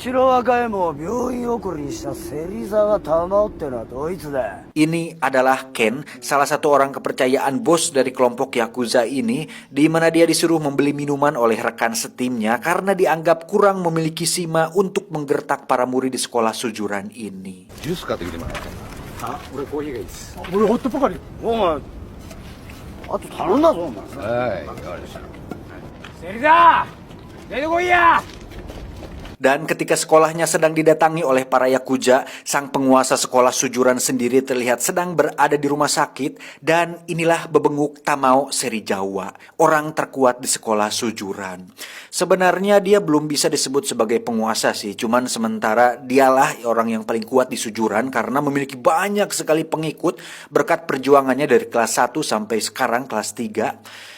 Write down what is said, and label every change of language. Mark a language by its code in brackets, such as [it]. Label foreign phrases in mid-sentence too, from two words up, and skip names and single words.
[id] Ini adalah Ken, salah satu orang kepercayaan bos dari kelompok Yakuza ini, di mana dia disuruh membeli minuman oleh rekan setimnya karena dianggap kurang memiliki sima untuk menggertak para murid di sekolah Sujuran ini. [ja] ジュース買ってきてもらあ、俺コーヒーがいいです。俺ホットポカリお前、あと頼んだぞ、お前。はいわかりましたセリザー出てこいや。 [id] Dan ketika sekolahnya sedang didatangi oleh para Yakuza, sang penguasa sekolah Sujuran sendiri terlihat sedang berada di rumah sakit, dan inilah bebenguk Tamao Serizawa, orang terkuat di sekolah Sujuran. Sebenarnya dia belum bisa disebut sebagai penguasa sih, cuman sementara dialah orang yang paling kuat di Sujuran karena memiliki banyak sekali pengikut berkat perjuangannya dari kelas 1 sampai sekarang kelas 3.